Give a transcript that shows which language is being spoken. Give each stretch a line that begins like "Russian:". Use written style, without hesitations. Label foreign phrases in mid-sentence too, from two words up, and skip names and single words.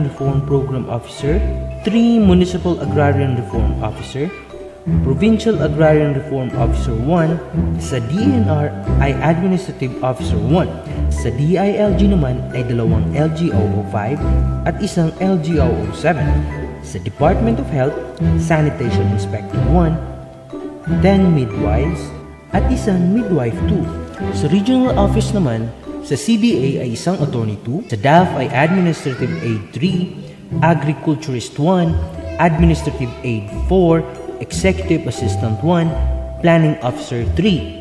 English: Reform Program Officer, 3 Municipal Agrarian Reform Officer, Provincial Agrarian Reform Officer 1,
Filipino: sa DNR ay
English: Administrative Officer 1,
Filipino: sa DILG naman ay 2 LGOO5 at isang LGOO7, sa Department of Health,
English: Sanitation Inspector 1, 10 Midwives
Filipino: at isang Midwife 2. Sa Regional Office naman, sa CDA ay isang Attorney 2, sa DAF ay
English: Administrative Aid 3, Agriculturist 1, Administrative Aid 4, Executive Assistant 1, Planning Officer 3.